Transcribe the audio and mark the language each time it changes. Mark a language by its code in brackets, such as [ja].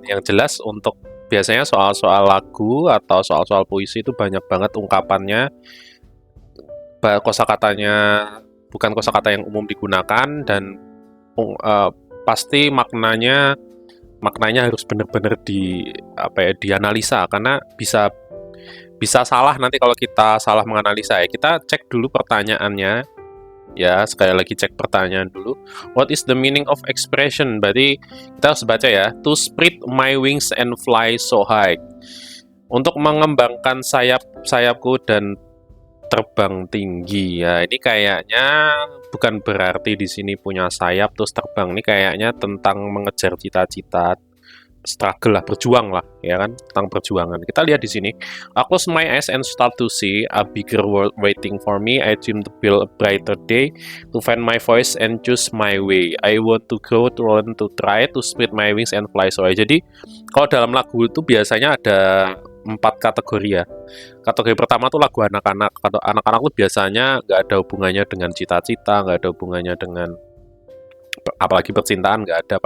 [id] Yang jelas untuk biasanya soal-soal lagu atau soal-soal puisi itu banyak banget ungkapannya, kosakatanya bukan kosakata yang umum digunakan dan pasti maknanya harus benar-benar dianalisa karena bisa salah nanti kalau kita salah menganalisa ya. Kita cek dulu pertanyaannya. Ya, sekali lagi cek pertanyaan dulu. [en] What is the meaning of expression? [id] Berarti kita harus baca ya. [en] To spread my wings and fly so high. [id] Untuk mengembangkan sayapku dan terbang tinggi. Ya, ini kayaknya bukan berarti di sini punya sayap terus terbang. Ini kayaknya tentang mengejar cita-cita, struggle lah, berjuang lah, ya kan, tentang perjuangan. Kita lihat di sini. [en] I close my eyes and start to see a bigger world waiting for me. I dream to build a brighter day, to find my voice and choose my way. I want to grow, to learn, to try, to spread my wings and fly so high. [id] Jadi, kalau dalam lagu itu biasanya ada 4 kategori ya. Kategori pertama tuh lagu anak-anak. Kalau anak-anak tuh biasanya nggak ada hubungannya dengan cita-cita, nggak ada hubungannya dengan apalagi percintaan, nggak ada.